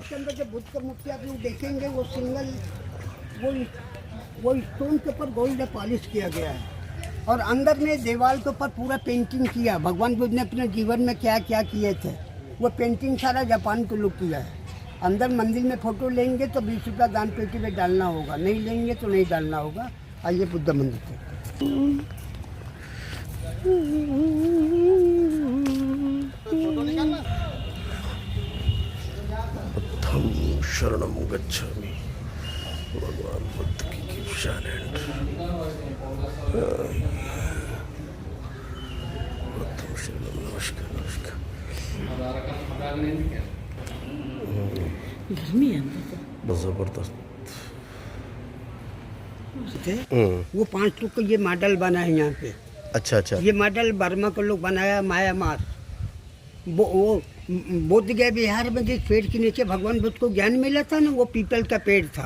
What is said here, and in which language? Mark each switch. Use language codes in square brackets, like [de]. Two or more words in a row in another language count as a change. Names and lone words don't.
[hi] इसके अंदर जो बुद्ध का मूर्ति आप लोग देखेंगे वो सिंगल वो स्टोन के ऊपर गोल्ड पॉलिश किया गया है, और अंदर में दीवार के ऊपर पूरा पेंटिंग किया। भगवान बुद्ध ने अपने जीवन में क्या क्या किए थे वो पेंटिंग सारा जापान को लुक किया है। अंदर मंदिर में फ़ोटो लेंगे तो 20 रुपया दान पेटी में डालना होगा, नहीं लेंगे तो नहीं डालना होगा। आइए बुद्ध मंदिर से। [pi] बुद्धं शरणं गच्छामि। [hi] भगवान बुद्ध की शरण। [pi] बुद्धं शरणं। [hi] नमस्कार नमस्कार। गर्मी है बस जबरदस्त। वो 5 लोग का ये मॉडल बना है यहाँ पे। अच्छा अच्छा। ये मॉडल बर्मा के लोग बनाया, म्यांमार। वो बुद्ध गया बिहार में जिस पेड़ के नीचे भगवान बुद्ध को ज्ञान मिला था ना, वो पीपल का पेड़ था।